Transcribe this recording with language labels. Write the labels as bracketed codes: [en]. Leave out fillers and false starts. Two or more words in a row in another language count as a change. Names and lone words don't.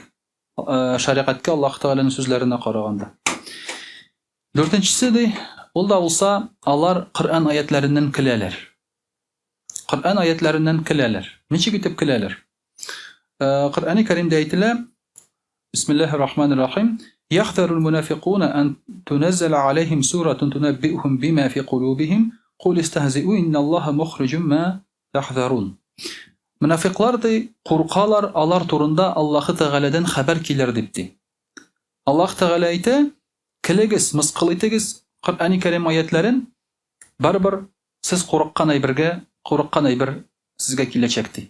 [tt] Шәригатькә Аллаһ Тәгаләнең сүзләренә караганда. Дүртенчесе ди, ул да булса, алар Коръән аятларыннан көләләр. Коръән аятларыннан көләләр. Ничек итеп көләләр? Коръәни Кәримдә әйтелә: [ar] بسم الله الرحمن الرحيم. يحذر المنافقون أن تنزل عليهم سورة تنبئهم بما في قلوبهم. قل استهزئوا إن الله مخرج ما تحذرون. [tt] Мунафиклар ди куркалар, алар турында Аллаһ Тәгаләдән хәбәр килер дип ди. Аллаһ Тәгалә әйтә: Килегез, мыскыл итегез Коръәни Кәрим аятларын, барбер сез курыккан әйбер сезгә киләчәк ди.